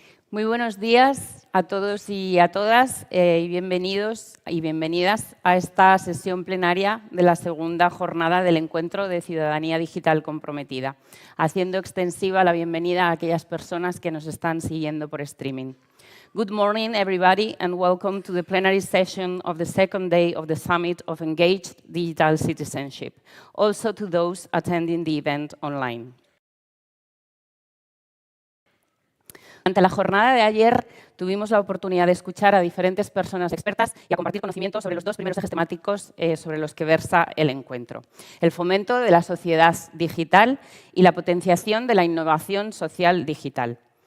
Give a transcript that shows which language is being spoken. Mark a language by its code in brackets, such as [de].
[es] Muy buenos días a todos y a todas y bienvenidos y bienvenidas a esta sesión plenaria de la segunda jornada del Encuentro de Ciudadanía Digital Comprometida, haciendo extensiva la bienvenida a aquellas personas que nos están siguiendo por streaming. [en] Good morning, everybody, and welcome to the plenary session of the second day of the Summit of Engaged Digital Citizenship, also to those attending the event online. [es] Durante la jornada de ayer tuvimos la oportunidad de escuchar a diferentes personas expertas y a compartir conocimientos sobre los dos primeros ejes temáticos sobre los que versa el encuentro: el fomento de la sociedad digital y la potenciación de la innovación social digital.